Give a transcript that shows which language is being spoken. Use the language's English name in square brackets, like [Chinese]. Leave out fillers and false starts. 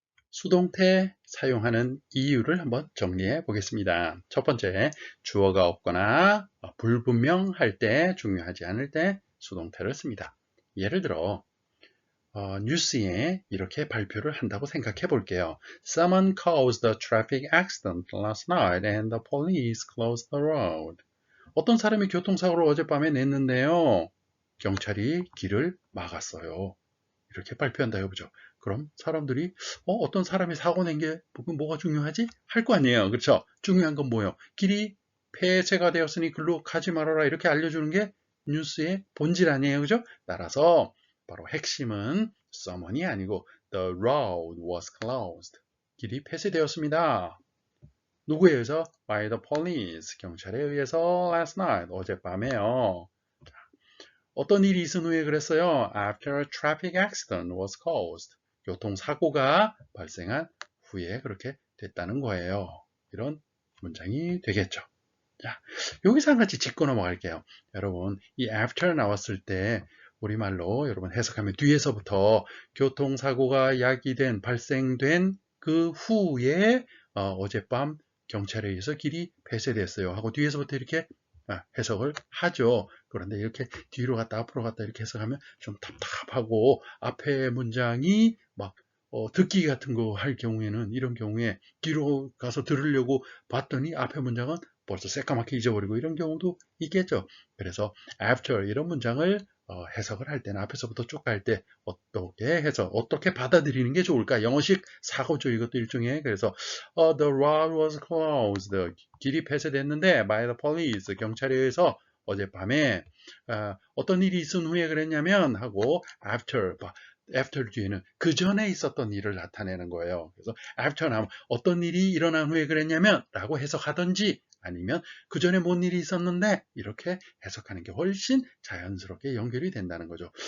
[Korean] 수동태 사용하는 이유를 한번 정리해 보겠습니다. 첫 번째, 주어가 없거나 불분명할 때, 중요하지 않을 때 수동태를 씁니다. 예를 들어 뉴스에 이렇게 발표를 한다고 생각해 볼게요. [English] Someone caused a traffic accident last night and the police closed the road. [Korean] 어떤 사람이 교통사고를 어젯밤에 냈는데요. 경찰이 길을 막았어요. 이렇게 발표한다 해보죠. 그럼 사람들이 어떤 사람이 사고 낸 게 뭐가 중요하지? 할 거 아니에요. 그렇죠? 중요한 건 뭐예요? 길이 폐쇄가 되었으니 글로 가지 말아라 이렇게 알려주는 게 뉴스의 본질 아니에요. 그죠? 따라서 바로 핵심은 someone이 아니고 [English] the road was closed. [Korean] 길이 폐쇄되었습니다. 누구에 의해서? [English] By the police. [Korean] 경찰에 의해서 [English] last night. [Korean] 어젯밤에요. 어떤 일이 있은 후에 그랬어요. [English] After a traffic accident was caused. [Korean] 교통사고가 발생한 후에 그렇게 됐다는 거예요. 이런 문장이 되겠죠. 자, 여기서 한 가지 짚고 넘어갈게요. 여러분, 이 after 나왔을 때 우리말로 여러분 해석하면 뒤에서부터 교통사고가 야기된, 발생된 그 후에 어젯밤 경찰에 의해서 길이 폐쇄됐어요 하고 뒤에서부터 이렇게 해석을 하죠. 그런데 이렇게 뒤로 갔다 앞으로 갔다 이렇게 해석하면 좀 답답하고 앞에 문장이 막 듣기 같은 거 할 경우에는 이런 경우에 뒤로 가서 들으려고 봤더니 앞에 문장은 벌써 새까맣게 잊어버리고 이런 경우도 있겠죠. 그래서 after 이런 문장을 해석을 할 때는 앞에서부터 쭉 갈 때 어떻게 해서 어떻게 받아들이는 게 좋을까? 영어식 사고죠. 이것도 일종의. 그래서 [English] the road was closed. [Korean] 길이 폐쇄됐는데 [English] by the police. [Korean] 경찰에 의해서 어젯밤에 어떤 일이 있은 후에 그랬냐면 하고 after 뒤에는 그 전에 있었던 일을 나타내는 거예요. 그래서 after 나면 어떤 일이 일어난 후에 그랬냐면 라고 해석하든지 아니면 그 전에 뭔 일이 있었는데 이렇게 해석하는 게 훨씬 자연스럽게 연결이 된다는 거죠.